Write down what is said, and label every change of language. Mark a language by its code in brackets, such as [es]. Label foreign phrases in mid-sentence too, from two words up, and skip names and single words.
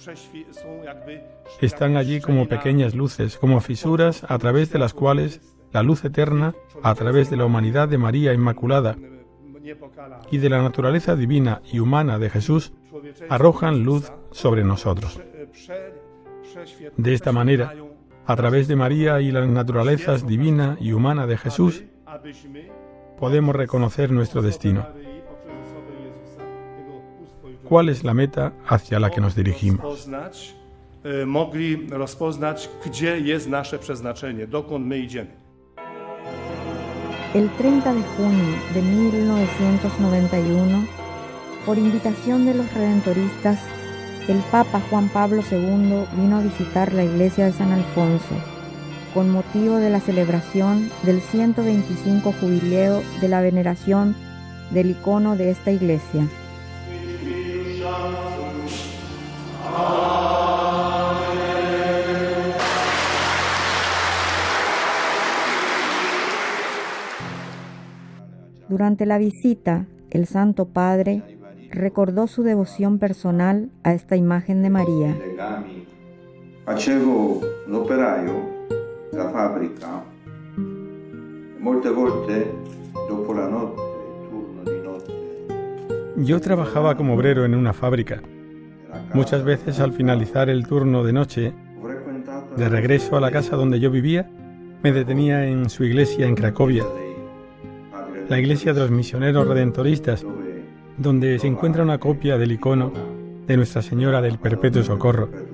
[es] Están allí como pequeñas luces, como fisuras a través de las cuales la luz eterna, a través de la humanidad de María Inmaculada y de la naturaleza divina y humana de Jesús, arrojan luz sobre nosotros. De esta manera, a través de María y las naturalezas divina y humana de Jesús, podemos reconocer nuestro destino. ¿Cuál es la meta hacia la que nos dirigimos? [pl] Mogli rozpoznać, gdzie jest nasze przeznaczenie, dokąd my idziemy. [es] El 30 de junio de 1991, por invitación de los redentoristas, el Papa Juan Pablo II vino a visitar la iglesia de San Alfonso, con motivo de la celebración del 125 jubileo de la veneración del icono de esta iglesia. Durante la visita, el Santo Padre recordó su devoción personal a esta imagen de María. [it] Facevo l'operaio da fabbrica, molte volte dopo la notte, il turno di notte. [es] Yo trabajaba como obrero en una fábrica Muchas veces al finalizar el turno de noche, de regreso a la casa donde yo vivía, me detenía en su iglesia en Cracovia, la iglesia de los misioneros redentoristas, donde se encuentra una copia del icono de Nuestra Señora del Perpetuo Socorro.